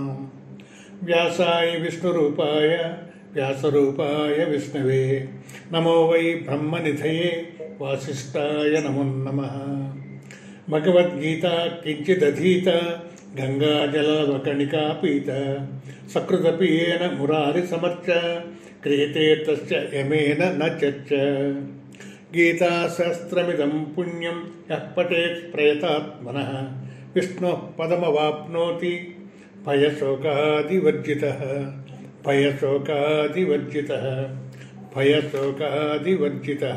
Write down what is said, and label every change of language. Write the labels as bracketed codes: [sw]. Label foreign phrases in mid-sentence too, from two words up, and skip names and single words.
[sa] వ్యాసాయ విష్ణురూపాయ వ్యాసరూపాయ విష్ణవే నమో వై బ్రహ్మనిధయే వాసిష్ఠాయ నమో నమః. భగవద్గీత కించిదధీత గంగాజలవకణికా పీత సకృదపి ఏన మురారి సమర్చ క్రియతే తస్య యమేన న చర్చ. గీతాశాస్త్రమిదం పుణ్యం యః పఠేత్ ప్రయతాత్మనః విష్ణోః పదమవాప్నోతి భయశోకాదివర్జితః. భయశోకాదివర్జితః భయశోకాదివర్జితః.